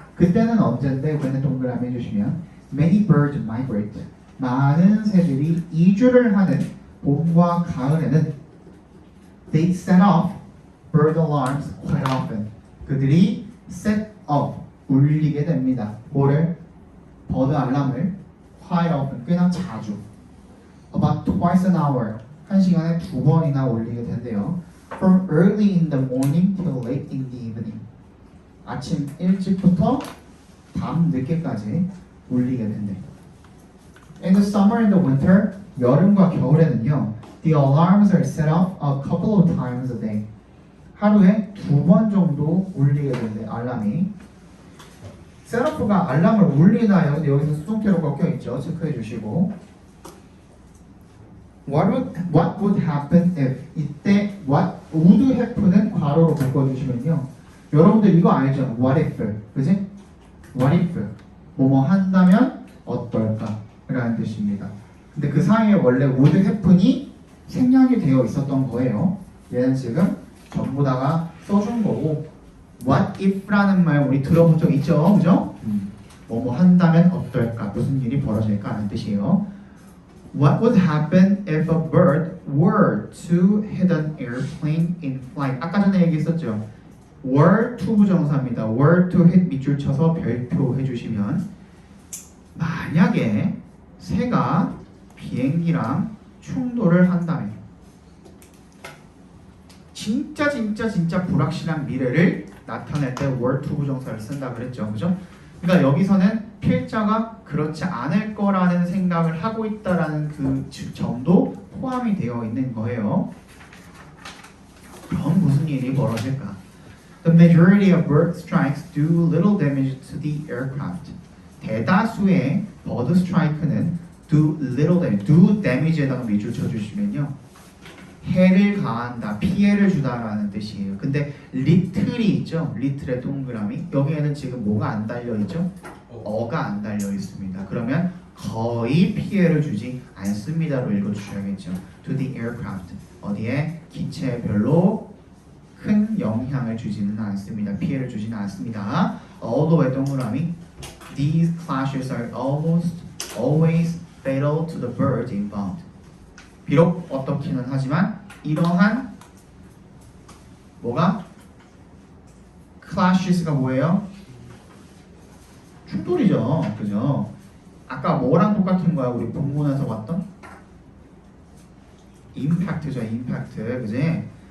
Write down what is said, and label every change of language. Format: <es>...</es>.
<ko>그때는 언제인데 when 동그라미 해주시면</ko> <en>many birds migrate.</en> <ko>많은 새들이 이주를 하는 봄과 가을에는</ko> <en>they set off bird alarms quite often.</en> <ko>그들이 set off 울리게 됩니다. 뭐를? 버드 알람을</ko> <en>quite often</en> <ko>꽤나 자주</ko> <en>about twice an hour</en> <ko>한 시간에 2번이나 울리게 된대요.</ko> <en>From early in the morning till late in the evening.</en> <ko>아침 일찍부터 밤 늦게까지 울리게 된대.</ko> <en>In the summer and the winter,</en> <ko>여름과 겨울에는요,</ko> <en>the alarms are set off a couple of times a day.</en> <ko>하루에 2번 정도 울리게 된대, 알람이. 셋업가 알람을 울리나요? 근데 여기서 수동태로 꺾여 있죠. 체크해 주시고.</ko> <en>What would happen if?</en> <ko>이때</ko> <en>what would happen</en> <ko>은 괄호로 바꿔주시면요. 여러분들 이거 알죠?</ko> <en>What if?</en> <ko>그지?</ko> <en>What if?</en> <ko>뭐뭐 한다면 어떨까? 라는 뜻입니다. 근데 그 사이에 원래</ko> <en>would happen</en> <ko>이 생략이 되어 있었던 거예요. 얘는 지금 전부 다가 써준 거고</ko> <en>What if</en> <ko>라는 말 우리 들어본 적 있죠? 그죠? 뭐뭐 한다면 어떨까? 무슨 일이 벌어질까? 하는 뜻이에요.</ko> <en>What would happen if a bird were to hit an airplane in flight?</en> <ko>아까 전에 얘기했었죠. were to 부정사입니다. were to hit 밑줄 쳐서 별표 해주시면 만약에 새가 비행기랑 충돌을 한다면 진짜 불확실한 미래를 나타낼 때 were to 부정사를 쓴다 그랬죠. 그죠? 그러니까 여기서는 필자가 그렇지 않을 거라는 생각을 하고 있다라는 그 점도 포함이 되어 있는 거예요. 그럼 무슨 일이 벌어질까?</ko> <en>The majority of bird strikes do little damage to the aircraft.</en> <ko>대다수의 버드 스트라이크는 do little damage, do damage에다가 밑줄 쳐주시면요. 해를 가한다, 피해를 주다라는 뜻이에요. 근데 little이 있죠? little의 동그라미. 여기에는 지금 뭐가 안 달려있죠? 어가 안 달려있습니다. 그러면 거의 피해를 주지 않습니다로 읽어주셔야겠죠. To the aircraft. 어디에? 기체에 별로 큰 영향을 주지는 않습니다. 피해를 주지는 않습니다.</ko> <en>although</en> <ko>동그라미</ko> <en>these clashes are almost always fatal to the birds involved.</en> <ko>비록 어떻기는 하지만 이러한 뭐가 clashes가 뭐예요? 충돌이죠, 그죠? 아까 뭐랑 똑같은 거야? 우리 본문에서 봤던 임팩트죠, 임팩트, 그지?</ko>